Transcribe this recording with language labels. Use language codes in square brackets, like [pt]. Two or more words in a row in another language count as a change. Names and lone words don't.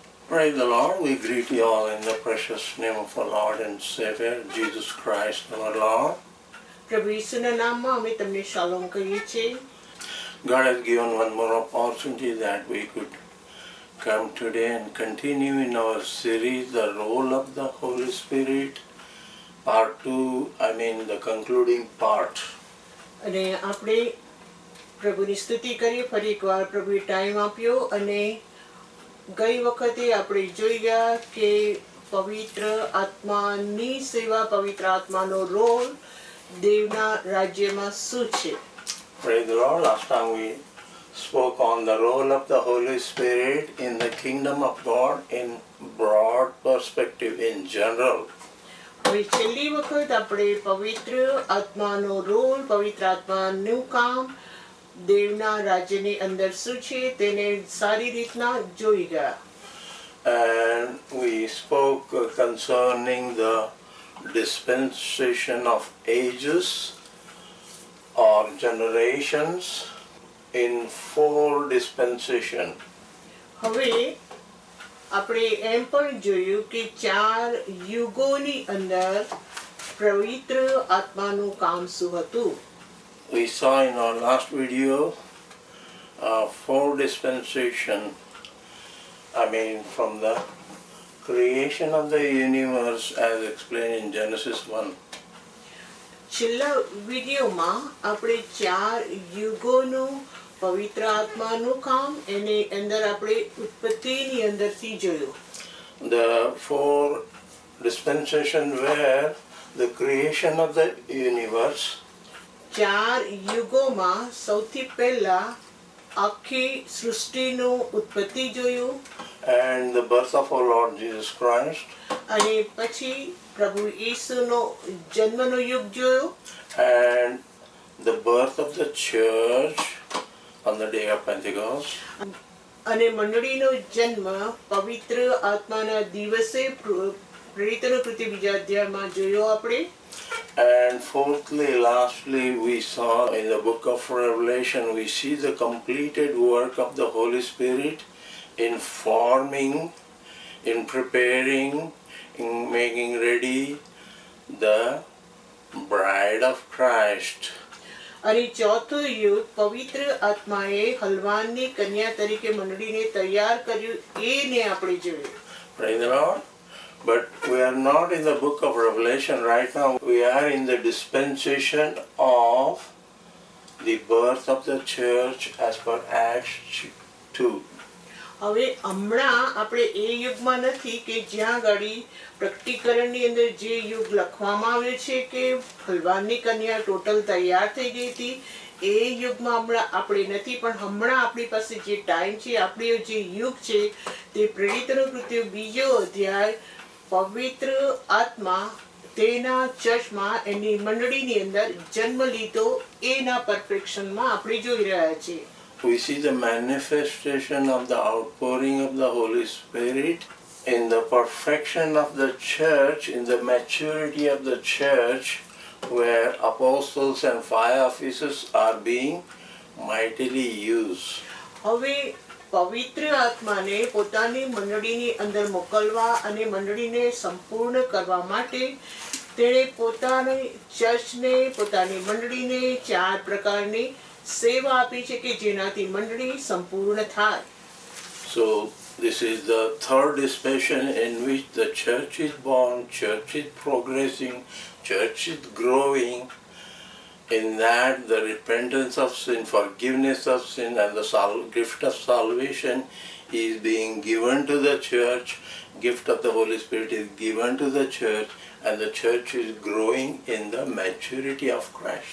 [en] Praise the Lord. We greet you all in the precious name of our Lord and Savior, Jesus Christ our Lord. [gu] પ્રભુ ઈસુના નામમાં અમે તમને શાલોમ કહીએ છીએ. [en] God has given one more opportunity that we could come today and continue in our series, The Role of the Holy Spirit, Part 2, the concluding part. [gu] અને આપણે પ્રભુની સ્તુતિ કરીએ. ફરી એકવાર પ્રભુએ ટાઈમ આપ્યો અને ગઈ વખતે આપણે જોઈ ગયા કે પવિત્ર આત્માની સેવા, પવિત્ર આત્માનો રોલ દેવના રાજ્યમાં શું છે. [en] Praise the Lord. Last time we spoke on the role of the Holy Spirit in the kingdom of God in broad perspective in general. [gu] હવે છેલ્લી વખત આપણે પવિત્ર આત્માનો રોલ, પવિત્ર આત્માનું કામ દેવના રાજ્યની અંદર શું છે તેને સારી રીતના જોઈ ગયા. [en] And we spoke concerning the dispensation of ages or generations in 4 dispensation. [gu] હવે આપણે એમ પણ જોયું કે 4 યુગોની અંદર પવિત્ર આત્માનું કામ શું હતું. [en] We saw in our last video 4 dispensation, from the creation of the universe as explained in Genesis 1. [gu] છેલ્લા વિડીયોમાં આપણે 4 યુગોનું પવિત્ર આત્માનું કામ એની અંદર આપણે ઉત્પત્તિની અંદરથી જોયું. [en] The 4 dispensation were the creation of the universe. [gu] 4 યુગોમાં સૌથી પહેલા આખી સૃષ્ટિનું ઉત્પત્તિ જોયું [en] And the birth of our Lord Jesus Christ. [gu] અને પછી પ્રભુ ઈસુનો જન્મનો યુગ જોયો. [en] And the birth of the church on the day of Pentecost. [gu] અને મંડળીનો જન્મ પવિત્ર આત્માના દિવસે પ્રેરિતોની કૃતિ બીજા અધ્યાયમાં જોયો આપણે. [en] And fourthly, lastly, we saw in the book of Revelation, we see the completed work of the Holy Spirit in forming, in preparing, in making ready the bride of Christ. [gu] અને ચોથું યુગ પવિત્ર આત્માએ હલવાનની કન્યા તરીકે મંડળીને તૈયાર કર્યું એને આપણે જોયું. [en] Praise the Lord. But we are not in the book of Revelation right now. We are in the dispensation of the birth of the church as per Acts 2. [gu] હવે હમણાં આપણે એ યુગમાં નથી કે જ્યાં ગાડી પ્રકટીકરણની અંદર જે યુગ લખવામાં આવ્યો છે કે હલવાનની કન્યા ટોટલ તૈયાર થઈ ગઈ હતી, એ યુગમાં હમણાં આપણે નથી. પણ હમણાં આપણી પાસે જે ટાઈમ છે, આપણો જે યુગ છે તે પ્રેરિતોની કૃત્યો બીજો અધ્યાય પવિત્ર આત્મા તેના ચર્ચમાં એની મંડળીની અંદર જન્મ લીધો એના પરફેક્શનમાં આપણે જોઈ રહ્યા છીએ. [en] We see the manifestation of the outpouring of the Holy Spirit in the perfection of the church, in the maturity of the church, where apostles and 5 offices are being mightily used. [gu] હવે પવિત્ર આત્માને પોતાની મંડળીની અંદર મોકલવા અને મંડળીને સંપૂર્ણ કરવા માટે તેણે પોતાની ચર્ચને, પોતાની મંડળીને 4 પ્રકારની સેવા આપી છે કે જેનાથી મંડળી સંપૂર્ણ થાય. [en] So this is the 3rd dispensation in which the church is born, church is progressing, church is growing. In that the repentance of sin, forgiveness of sin and the gift of salvation is being given to the church, gift of the Holy Spirit is given to the church, and the church is growing in the maturity of Christ.